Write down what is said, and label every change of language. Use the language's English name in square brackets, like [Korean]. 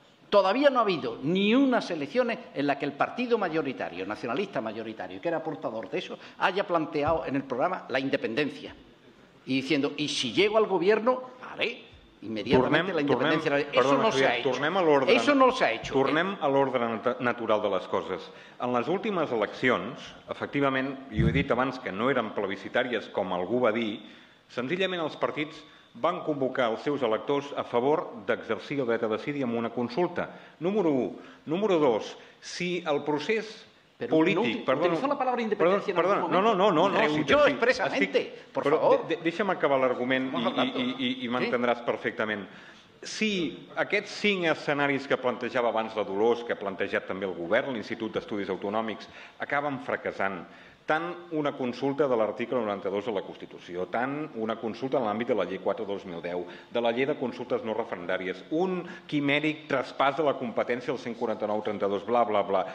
[Spanish] Todavía no ha habido ni unas elecciones en las que el partido mayoritario, nacionalista mayoritario, que era portador de eso, haya planteado en el programa la independencia. Y diciendo, y si llego al gobierno, haré inmediatamente la independencia. Eso no se ha hecho. Eso no se ha hecho. [Catalan] Tornem a l'ordre natural de les coses. En les últimes eleccions, efectivament, jo he dit abans que no eren plebiscitàries, com algú va dir, senzillament els partits van convocar els seus electors a favor d'exercir el dret a decidir amb una consulta. Número 1. Número 2. Si el procés polític... [Spanish] Utilizó la palabra independencia en algún momento. No. Rehuyó expresamente, por favor. [Catalan] Deixa'm acabar l'argument i m'entendràs perfectament. Si aquests 5 escenaris que plantejava abans la Dolors, que ha plantejat també el govern, l'Institut d'Estudis Autonòmics, acaben fracassant, tant una consulta de l'article 92 de la Constitució, tant una consulta en l'àmbit de la Llei 4/2010, de la Llei de Consultes no referendàries, un quimèric traspàs de la competència del 149/32, bla, bla, bla.